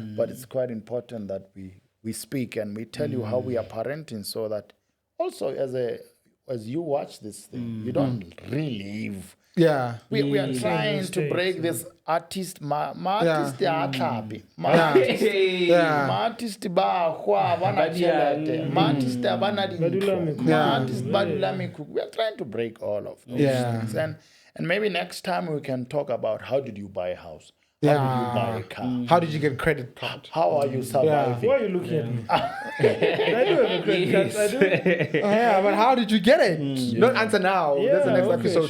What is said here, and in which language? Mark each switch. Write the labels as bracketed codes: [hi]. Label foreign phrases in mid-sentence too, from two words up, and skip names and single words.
[en] But it's quite important that we speak and we tell you how we are parenting, so that also as you watch this thing, you don't relive. We are trying to break this artist artist artist [nso] ba khwa bana tšhelete [en] artist [nso] bana dintho [en] we are trying to break all of those things, and maybe next time we can talk about how did you buy a house. How did you buy a car? How did you get credit card? How are you surviving? Why are you looking at me? I do have a credit card. I do. But how did you get it? Don't answer now. That's the next episode.